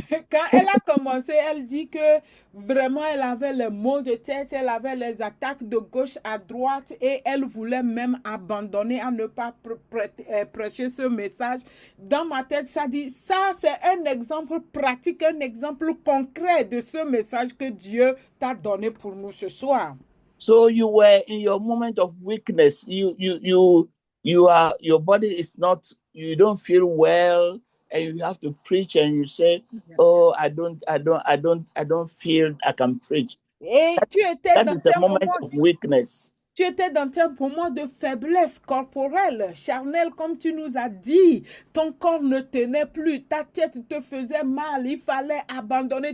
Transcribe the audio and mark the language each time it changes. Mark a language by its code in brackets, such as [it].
[fr] Quand elle a commencé, elle dit que vraiment elle avait les maux de tête, elle avait les attaques de gauche à droite et elle voulait même abandonner à ne pas prêcher ce message. Dans ma tête, ça dit, ça c'est un exemple pratique, un exemple concret de ce message que Dieu t'a donné pour nous ce soir. [en] So you were in your moment of weakness. Your body is not, you don't feel well, and you have to preach, and you say, "Oh, I don't feel I can preach." That is a moment of weakness. [fr] Tu étais dans un moment de faiblesse corporelle, charnelle, comme tu nous as dit. Ton corps ne tenait plus, ta tête te faisait mal, il fallait abandonner.